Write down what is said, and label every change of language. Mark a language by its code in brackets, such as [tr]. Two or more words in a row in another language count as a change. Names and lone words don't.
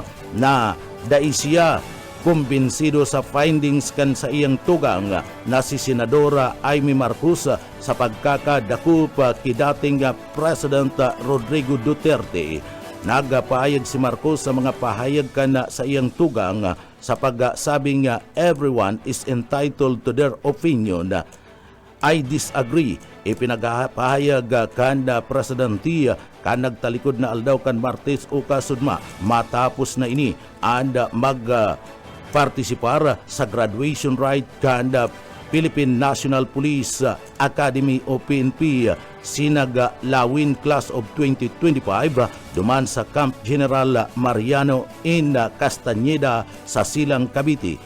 [bik] na daisya kumbinsido sa findings kan sa iyang tugang na si Senadora Amy Marcos sa pagkakadakop kay dating President Rodrigo Duterte. Nagpahayag si Marcos sa mga pahayag kan sa iyang tugang sa pagsabing [en] everyone is entitled to their opinion. I disagree. [bik] Ipinagpahayag kan presidente kan nagtalikod na aldaw kan Martes o kasudma matapos na ini and partisipar sa graduation right kan Philippine National Police Academy o PNP Sinag-Lawin Class of 2025 duman sa Camp General Mariano in Castañeda sa Silang, Cavite.